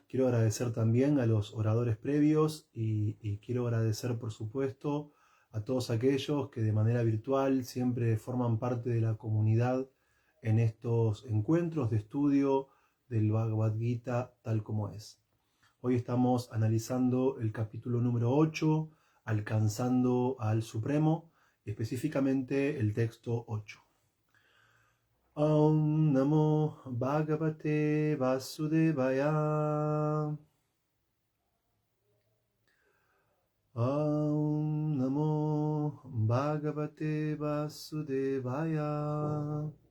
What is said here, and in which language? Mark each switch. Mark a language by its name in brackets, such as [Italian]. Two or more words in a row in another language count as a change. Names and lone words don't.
[Spanish] Quiero agradecer también a los oradores previos y quiero agradecer, por supuesto, a todos aquellos que de manera virtual siempre forman parte de la comunidad en estos encuentros de estudio del Bhagavad Gita tal como es. Hoy estamos analizando el capítulo número 8, alcanzando al Supremo, específicamente el texto 8. [Sanskrit] ॐ नमो भगवते वासुदेवाय. ॐ नमो भगवते वासुदेवाय.